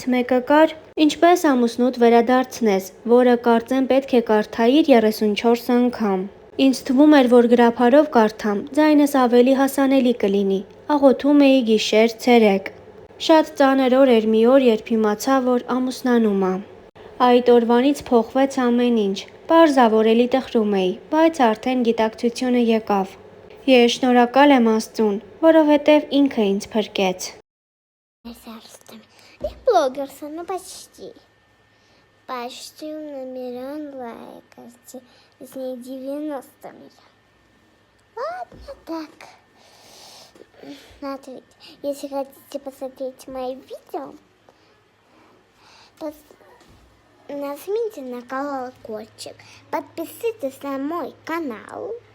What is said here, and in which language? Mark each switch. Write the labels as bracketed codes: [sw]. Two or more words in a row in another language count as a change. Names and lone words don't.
[hy] մեկը կար «Ինչպես ամուսնուդ վերադարձնես», որը կարծեմ պետք է կարդայիր 34 անգամ։ Ինձ թվում էր, որ գրափարով կարդամ, ձայնս ավելի հասանելի կլինի։ Աղոթում էի գիշեր, ցերեկ։ Շատ ծանր օր էր մի օր, երբ իմացա, որ ամուսնանում եմ։ Այդ օրվանից փոխվեց ամեն ինչ։ Պարզ ա, որ էլի տխրում էի, բայց արդեն գիտակցությունը եկավ։ Ես շնորհակալ եմ Աստծուն, որովհետև инքը ինձ փրկեց։ [ru] Я блогер, ну почти. Почти 1 миллион лайков. С ней 90 миллионов. Ладно, так. Смотрите, если хотите посмотреть мои видео, нажмите на колокольчик, подписывайтесь на мой канал.